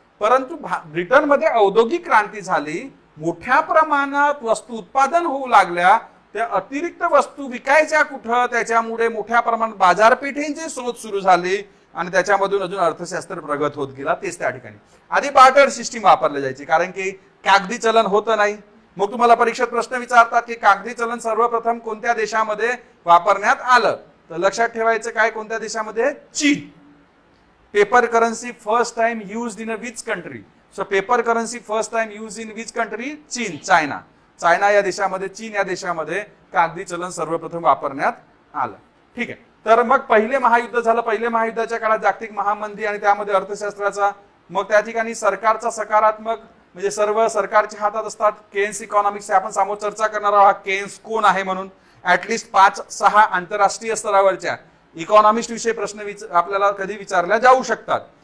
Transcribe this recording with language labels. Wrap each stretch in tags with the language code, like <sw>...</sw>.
<mr>परंतु ब्रिटनमध्ये औद्योगिक क्रांती झाली, मोठ्या प्रमाणात वस्तू उत्पादन होऊ लागल्या, त्या अतिरिक्त वस्तू विकायच्या कुठं, त्याच्यामुळे मोठ्या प्रमाणात बाजारपेठेंचे स्रोत सुरू झाले, आणि त्याच्यामधून अजून अर्थशास्त्र प्रगत होत गेला. तेच त्या ठिकाणी आधी बार्टर सिस्टीम वापरली जायची, कारण की कागदी चलन होतं नाही. मग तुम्हाला परीक्षेत प्रश्न विचारतात की कागदी चलन सर्वप्रथम कोणत्या देशामध्ये वापरण्यात आलं? तर लक्षात ठेवायचं काय? कोणत्या देशामध्ये? चीन.</mr> <en>Paper currency first time used in a which country? So paper currency first time use in which country?</en> <mr>चीन. चायना या देशामध्ये, चीन या देशामध्ये कागदी चलन सर्वप्रथम वापरण्यात आलं. ठीक आहे. तर मग पहिले महायुद्ध झालं. पहिले महायुद्धाच्या काळात जागतिक महामंदी, आणि त्यामध्ये अर्थशास्त्राचा, मग त्या ठिकाणी सरकारचा सकारात्मक, म्हणजे सर्व सरकारच्या हातात असतात. केन्स इकॉनॉमिक्स आपण समोर चर्चा करणार आहोत. केन्स कोण आहे म्हणून ऍटलिस्ट 5-6 आंतरराष्ट्रीय स्तरावरच्या इकॉनॉमिस्ट विषयी प्रश्न आपल्याला कधी विचारल्या जाऊ शकतात.</mr>